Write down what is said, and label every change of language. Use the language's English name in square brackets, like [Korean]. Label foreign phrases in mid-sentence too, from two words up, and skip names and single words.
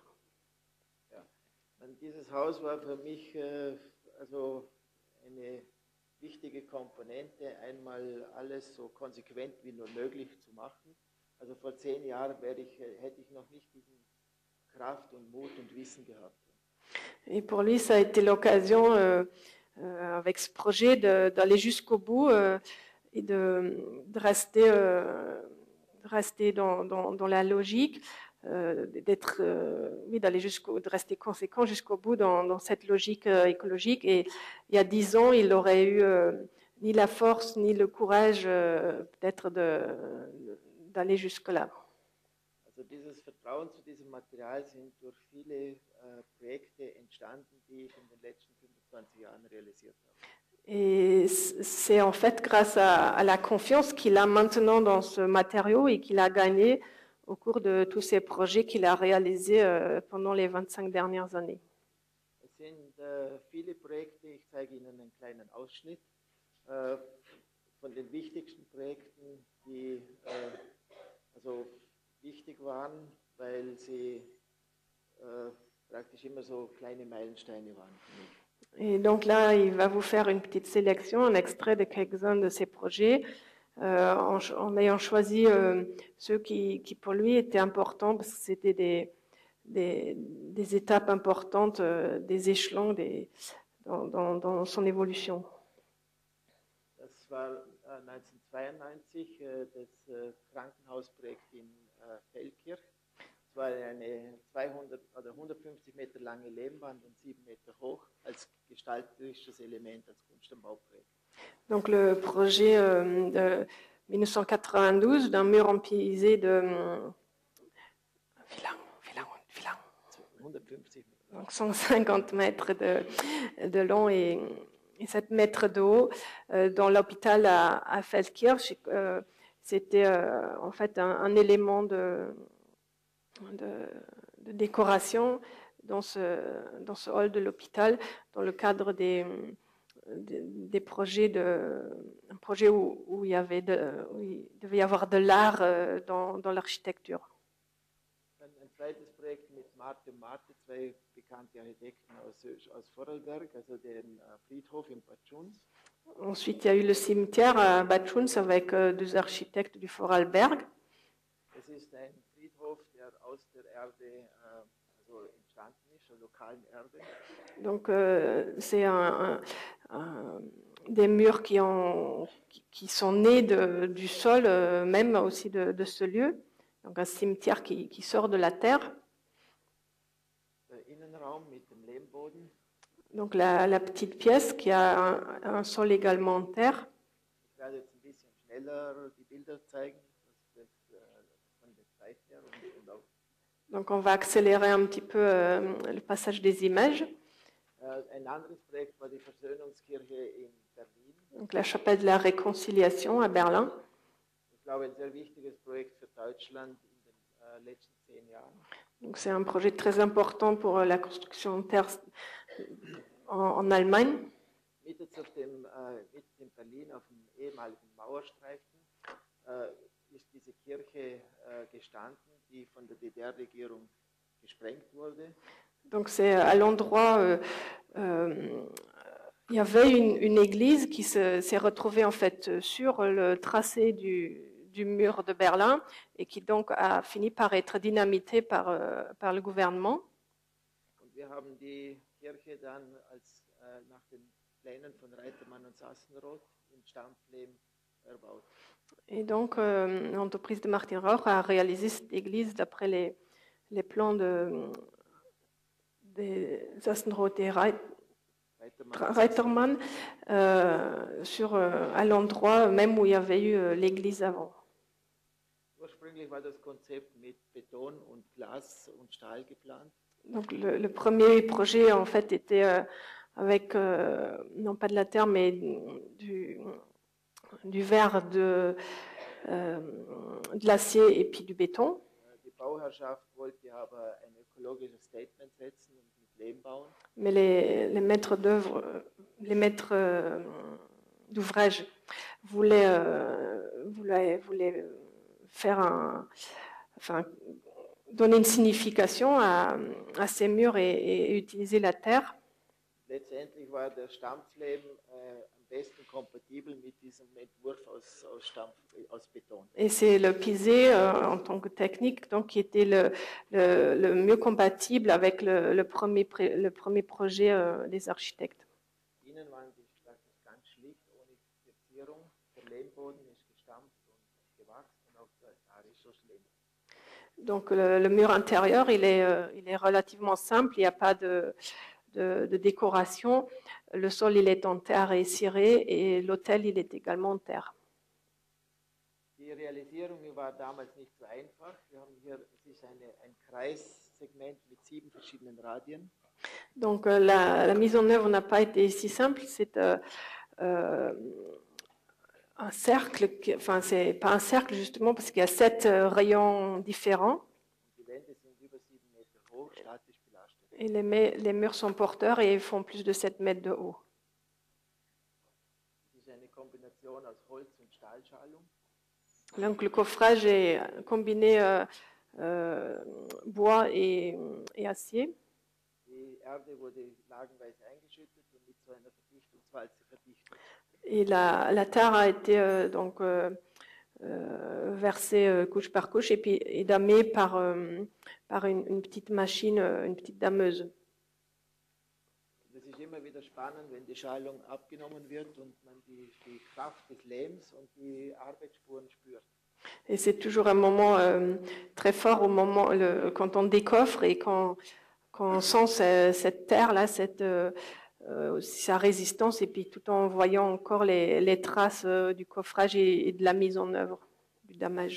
[German] Ja. Und dieses Haus war für mich also eine wichtige Komponente, einmal alles so konsequent wie nur möglich zu machen. Also vor 10 Jahren hätte ich noch nicht diesen Kraft und Mut und Wissen gehabt. [French] Et pour lui, ça a été l'occasion, avec ce projet, d'aller jusqu'au bout et de rester dans la logique, de rester conséquent jusqu'au bout dans cette logique écologique. Et il y a 10 ans, il n'aurait eu ni la force ni le courage peut-être d'aller jusque-là. [German] Also dieses Vertrauen zu diesem Material sind durch viele Projekte entstanden, die ich in den letzten 25 Jahren realisiert habe. [French] Et c'est en fait grâce à la confiance qu'il a maintenant dans ce matériau et qu'il a gagné au cours de tous ces projets qu'il a réalisés pendant les 25 dernières années. [German] Es sind viele Projekte, ich zeige Ihnen einen kleinen Ausschnitt von den wichtigsten Projekten, die also wichtig waren, weil sie praktisch immer so kleine Meilensteine waren für mich. [French] Et donc là, il va vous faire une petite sélection, un extrait de quelques-uns de ces projets, en ayant choisi ceux qui pour lui étaient importants, parce que c'était des étapes importantes, des échelons dans son évolution. [German] Das war 1992 das Krankenhausprojekt in Feldkirch. Es war eine 200 oder 150 Meter lange Lehmwand und 7 Meter hoch als gestalterisches Element, als Kunst- und Bauprojekt. [French] Donc le projet de 1992 d'un mur empirisé de [German] 150 Meter. [French] Donc 150 mètres de long et 7 mètres de haut dans l'hôpital à Feldkirch. C'était en fait un élément de décoration dans ce hall de l'hôpital, dans le cadre des projets un projet où il devait y avoir de l'art dans l'architecture. [German] Ein zweites Projekt mit Martin Marti, zwei bekannte Architekten aus Vorarlberg, also den Friedhof in Bad Schunz. [French] Ensuite, il y a eu le cimetière à Bad Schunz avec deux architectes du Vorarlberg. [German] Es ist ein Friedhof, der aus der Erde also entstanden ist, der lokalen Erde. [French] Donc, c'est des murs qui sont nés du sol, même aussi de ce lieu. Donc, un cimetière qui sort de la terre. [German] Der Innenraum mit dem Lehmboden. [French] Donc, la petite pièce qui a un sol également en terre. [German] Ich werde jetzt ein bisschen schneller die Bilder zeigen, von der Zeit her und auch. [French] Donc, on va accélérer un petit peu le passage des images. [German] Ein anderes Projekt war die Versöhnungskirche in Berlin. [French] Donc la chapelle de la Réconciliation à Berlin. [German] Ich glaube, ein sehr wichtiges Projekt für Deutschland in den letzten 10 Jahren. [French] Donc c'est un projet très important pour la construction de terre en Allemagne. [German] Mitten in Berlin auf dem ehemaligen Mauerstreifen ist diese Kirche gestanden, die von der DDR-Regierung gesprengt wurde. [French] Donc c'est à l'endroit, il y avait une église qui s'est retrouvée en fait sur le tracé du mur de Berlin et qui donc a fini par être dynamitée par le gouvernement. [German] Und wir haben die Kirche dann nach den Plänen von Reitermann und Sassenroth in Stampflehm erbaut. [French] Et donc l'entreprise de Martin Rauch a réalisé cette église d'après les plans des Sassenroth et Reitermann à l'endroit même où il y avait eu l'église avant. [German] Ursprünglich war das Konzept mit Beton und Glas und Stahl geplant. [French] Donc le premier projet en fait était avec non pas de la terre mais du verre, de l'acier et puis du béton. [German] Die Bauherrschaft wollte aber ein ökologisches Statement setzen und mit Lehm bauen. [French] Mais les maîtres d'œuvre, les maîtres d'ouvrage voulaient faire donner une signification à ces murs et utiliser la terre. [German] Letztendlich war der Stampflehm am besten kompatibel mit diesem Entwurf aus Beton. [French] Et c'est le pisé en tant que technique donc, qui était le mieux compatible avec le premier projet des architectes. [German] Innen waren die praktisch ganz schlicht, ohne Verzierung. Der Lehmboden ist gestampft und gewachst und auch der Altar ist so Lehm. [French] Donc le mur intérieur, il est relativement simple, il n'y a pas de décoration. Le sol, il est en terre et ciré et l'autel, il est également en terre. [German] Die Realisierung war damals nicht so einfach. Wir haben hier, es ist ein Kreissegment mit 7 verschiedenen Radien. [French] Donc la mise en œuvre n'a pas été si simple. C'est un cercle, enfin c'est pas un cercle justement parce qu'il y a 7 rayons différents. [German] Die Wände sind über 7 Meter hoch, statisch belastet. [French] Et les murs sont porteurs et ils font plus de 7 mètres de haut. [German] Es ist eine Kombination aus Holz und Stahlschalung. [French] Donc le coffrage est combiné bois et acier. [German] Die Erde wurde lagenweise eingeschüttet und mit so einer Verdichtungswalze verdichtet. [French] Et la terre a été donc versée couche par couche et puis damée par une petite machine, une petite dameuse. [German] Es ist immer wieder spannend, wenn die Schalung abgenommen wird und man die Kraft des Lehms und die Arbeitsspuren spürt. [French] Et c'est toujours un moment très fort au moment quand on décoffre et quand on sent cette terre-là, sa résistance, et puis tout en voyant encore les traces du coffrage et de la mise en œuvre, du damage.